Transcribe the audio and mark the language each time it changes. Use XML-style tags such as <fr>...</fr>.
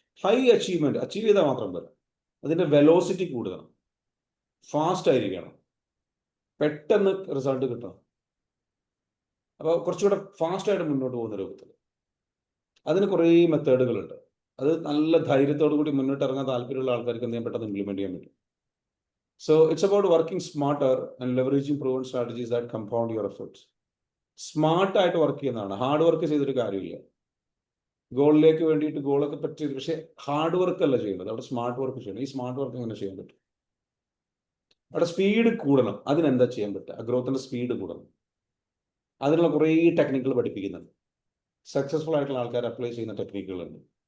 <ml>High achievement achieve ചെയ്താൽ മാത്രം പോരാ, അതിന്റെ വെലോസിറ്റി കൂടുതലാണ്, ഫാസ്റ്റ് ആയിരിക്കണം, പെട്ടെന്ന് റിസൾട്ട് കിട്ടണം. അപ്പോൾ കുറച്ചുകൂടെ ഫാസ്റ്റ് ആയിട്ട് മുന്നോട്ട് പോകുന്ന രൂപത്തിൽ അതിന് കുറേ മെത്തേഡുകളുണ്ട്. അത് നല്ല ധൈര്യത്തോടു കൂടി മുന്നോട്ട് ഇറങ്ങാൻ താല്പര്യമുള്ള ആൾക്കാർക്ക് എന്ത് ചെയ്യാൻ പെട്ടെന്ന് ഇംപ്ലിമെന്റ് ചെയ്യാൻ പറ്റും.</ml> <en>So it's about working smarter and leveraging proven strategies that compound your efforts.</en> <ml>Smart ആയിട്ട് വർക്ക് ചെയ്യുന്നതാണ്, ഹാർഡ് വർക്ക് ചെയ്തിട്ട് കാര്യമില്ല. ഗോളിലേക്ക് വേണ്ടിയിട്ട് ഗോളൊക്കെ പറ്റിയത്, പക്ഷെ ഹാർഡ് വർക്ക് അല്ല ചെയ്യേണ്ടത്, അവിടെ സ്മാർട്ട് വർക്ക് ചെയ്യണം. ഈ സ്മാർട്ട് വർക്ക് എങ്ങനെ ചെയ്യാൻ പറ്റും? അവിടെ സ്പീഡ് കൂടണം. അതിനെന്താ ചെയ്യാൻ പറ്റുക? ആ ഗ്രോത്തിന്റെ സ്പീഡ് കൂടണം. അതിനുള്ള കുറേ ടെക്നിക്കുകൾ പഠിപ്പിക്കുന്നുണ്ട്. സക്സസ്ഫുൾ ആയിട്ടുള്ള ആൾക്കാർ അപ്ലൈ ചെയ്യുന്ന ടെക്നിക്കുകളുണ്ട്.</ml>